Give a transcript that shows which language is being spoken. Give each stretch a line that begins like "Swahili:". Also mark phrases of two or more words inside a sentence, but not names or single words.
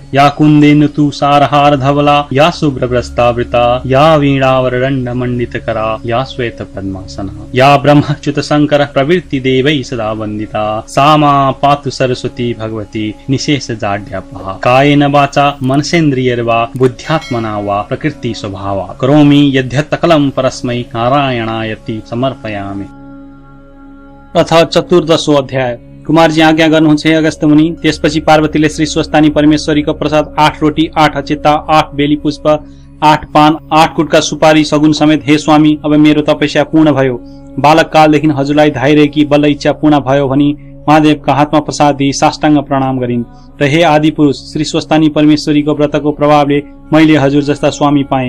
Sanskrit: या कुन्देन्दु सारहार धवला या शुभ्रवस्त्रावृता या वीणावरदण्ड मंडितकरा या श्वेत पद्मासना या ब्रह्मच्युत शंकर प्रवृत्ति देवैः सदा वन्दिता सा मा पातु सरस्वती भगवती निशेष जाड्यापहा। कायेन वाचा मनसेन्द्रियैर्वा बुद्ध्यात्मना वा प्रकृति स्वभावा करोमि यद्यत् सकलं परस्मै नारायणायति समर्पयामि। अथ चतुर्दशो अध्याय।
Nepali: कुमारजी आज्ञा गर्नुहुन्छ हे अगस्त्य मुनि। त्यसपछि पार्वतीले श्री स्वस्तानी परमेश्वरीको प्रसाद 8 रोटी 8 अचेता 8 बेली पुष्प 8 पान 8 कुटका सुपारी सगुन समेत हे स्वामी अब मेरो तपस्या पूर्ण भयो। बालक कालदेखि हजुरलाई धाइरहेकी बल्ल इच्छा पूर्ण भयो भनी महादेवका हातमा प्रसाद दिई साष्टाङ्ग प्रणाम गरिन् र हे आदि पुरुष श्री स्वस्तानी परमेश्वरीको व्रतको प्रभावले मैले हजुर जस्ता स्वामी पाएँ।